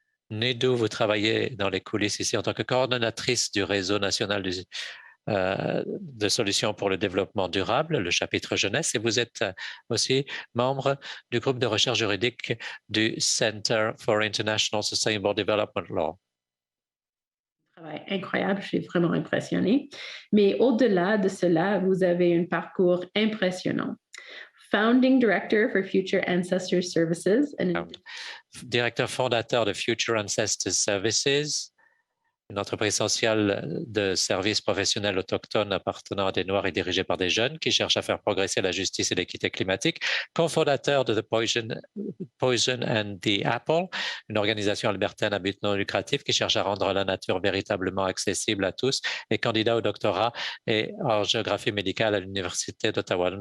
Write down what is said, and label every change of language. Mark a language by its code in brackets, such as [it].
[fr] Nidhu, vous travaillez dans les coulisses ici en tant que coordonnatrice du réseau national de solutions pour le développement durable, le chapitre jeunesse, et vous êtes aussi membre du groupe de recherche juridique du Center for International Sustainable Development Law. Travail incroyable, je suis vraiment impressionnée. Mais au-delà de cela, vous avez un parcours impressionnant. [en] Founding Director for Future Ancestors Services. [fr] Directeur fondateur de Future Ancestors Services, une entreprise sociale de services professionnels autochtones appartenant à des Noirs et dirigée par des jeunes qui cherchent à faire progresser la justice et l'équité climatique, cofondateur de The Poison and the Apple, une organisation albertaine à but non lucratif qui cherche à rendre la nature véritablement accessible à tous, et candidat au doctorat et en géographie médicale à l'Université d'Ottawa.